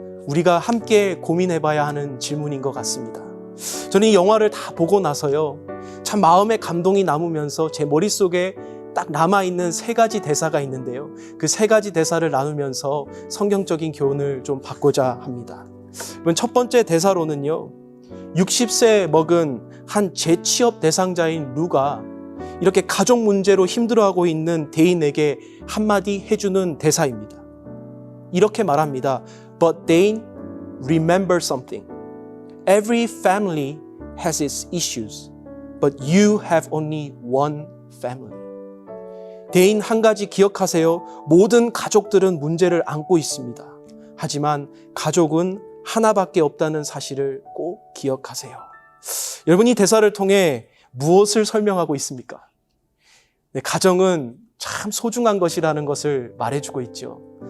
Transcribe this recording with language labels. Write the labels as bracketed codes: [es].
[ko] 우리가 함께 고민해봐야 하는 질문인 것 같습니다. 저는 이 영화를 다 보고 나서요, 참 마음의 감동이 남으면서 제 머릿속에 딱 남아있는 3가지 대사가 있는데요. 그 3가지 대사를 나누면서 성경적인 교훈을 좀 받고자 합니다. 여러분, 첫 번째 대사로는요, 60세 먹은 한 재취업 대상자인 루가 이렇게 가족 문제로 힘들어하고 있는 대인에게 한마디 해주는 대사입니다. 이렇게 말합니다. [en] But Dane, remember something. Every family has its issues, but you have only one family. [ko] 대인 한 가지 기억하세요. 모든 가족들은 문제를 안고 있습니다. 하지만 가족은 하나밖에 없다는 사실을 꼭 기억하세요. 여러분, 이 대사를 통해 무엇을 설명하고 있습니까? 네, 가정은 참 소중한 것이라는 것을 말해주고 있죠.